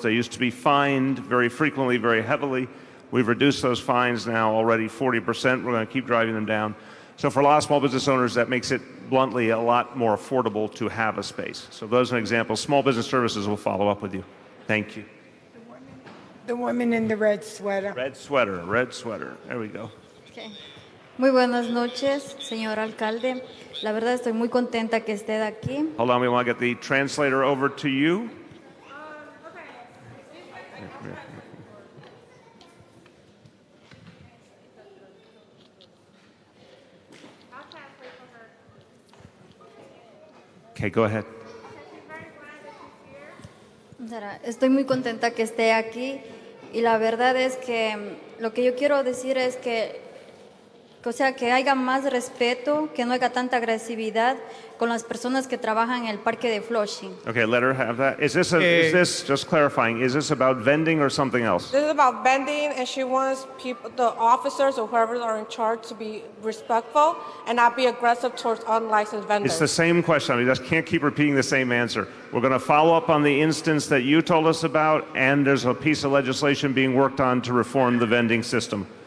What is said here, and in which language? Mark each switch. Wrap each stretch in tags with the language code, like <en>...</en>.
<en>They used to be fined very frequently, very heavily. We've reduced those fines now already 40%. We're going to keep driving them down. So for a lot of small business owners, that makes it bluntly a lot more affordable to have a space. So those are examples. Small business services will follow up with you. Thank you. The woman in the red sweater. Red sweater, red sweater. There we go. Okay.</en> <es>Muy buenas noches, señor alcalde. La verdad estoy muy contenta que esté aquí.</es> <en>Hold on, we want to get the translator over to you. Okay, go ahead.</en> <es>Estoy muy contenta que esté aquí y la verdad es que lo que yo quiero decir es que haya más respeto, que no haya tanta agresividad con las personas que trabajan en el parque de Flushing.</es> <en>Okay, let her have that. Is this just clarifying, is this about vending or something else? This is about vending, and she wants people, the officers or whoever are in charge, to be respectful and not be aggressive towards unlicensed vendors. It's the same question. I mean, you just can't keep repeating the same answer. We're going to follow up on the instance that you told us about, and there's a piece of legislation being worked on to reform the vending system.</en>